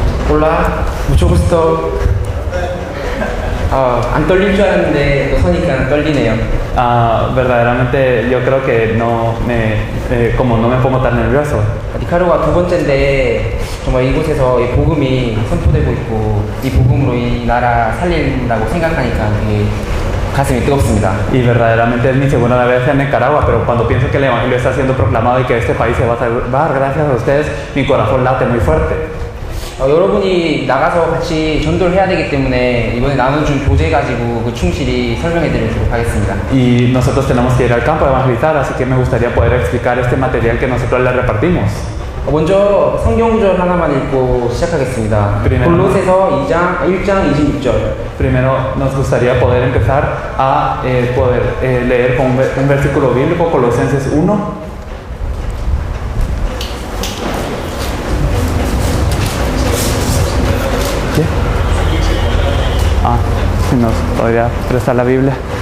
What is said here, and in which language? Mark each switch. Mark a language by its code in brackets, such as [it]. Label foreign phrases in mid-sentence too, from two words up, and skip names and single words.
[es] Hola, mucho gusto. [ko] 안 떨릴 줄 알았는데 또 서니까 떨리네요. [es] Verdaderamente yo creo que como no me pongo tan nervioso. [ko] 니카라과 두 번째인데 정말 이곳에서 이 복음이 선포되고 있고 이 복음으로 이 나라 살린다고 생각하니까 되게 가슴이 뜨겁습니다. [es] Y verdaderamente es mi segunda vez en Nicaragua, pero cuando pienso que el Evangelio está siendo proclamado y que este país se va a salvar gracias a ustedes, mi corazón late muy fuerte. [ko] 여러분이 나가서 같이 전도를 해야 되기 때문에 이번에 나눠준 교재 가지고 그 충실히 설명해 드리도록 하겠습니다. [es] Y nosotros tenemos que ir al campo a evangelizar, así que me gustaría poder explicar este material que nosotros le repartimos. [ko] 먼저 성경 구절 하나만 읽고 시작하겠습니다. [es] Primero. [ko] 골로새서 1장 26절. [es] Primero nos gustaría poder empezar a leer con un versículo bíblico, Colosenses 1. ¿Qué? Si nos podría prestar la Biblia.